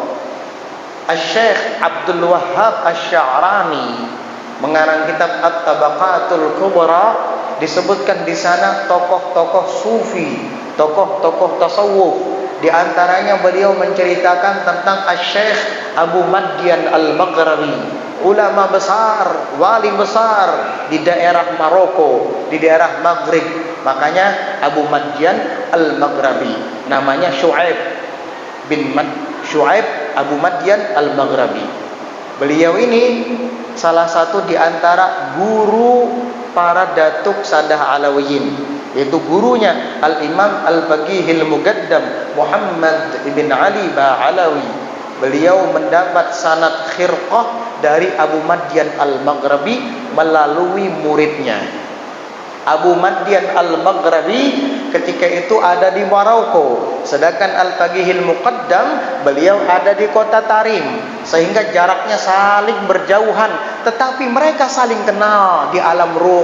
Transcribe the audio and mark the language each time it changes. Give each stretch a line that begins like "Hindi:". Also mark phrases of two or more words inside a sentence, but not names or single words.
Indonesian: Asy-Syaikh Abdul Wahhab Asy-Sya'rani mengarang kitab At-Tabaqatul Kubra, disebutkan di sana tokoh-tokoh sufi, tokoh-tokoh tasawuf. Di antaranya beliau menceritakan tentang Asy-Syaikh Abu Madyan Al-Maghrabi, ulama besar, wali besar di daerah Maroko, di daerah Maghrib. Makanya Abu Madyan Al-Maghrabi, namanya Syu'aib Abu Madyan Al-Maghrabi. Beliau ini salah satu di antara guru para datuk Sadah Alawiyin, yaitu gurunya Al-Imam Al-Faqihil Muqaddam Muhammad ibn Ali Ba'alawi. Beliau mendapat sanad khirqah dari Abu Madyan Al-Maghrabi melalui muridnya. Abu Madyan Al-Maghrabi ketika itu ada di Maroko, sedangkan Al-Faqihil Muqaddam beliau ada di kota Tarim, sehingga jaraknya saling berjauhan, tetapi mereka saling kenal di alam ruh.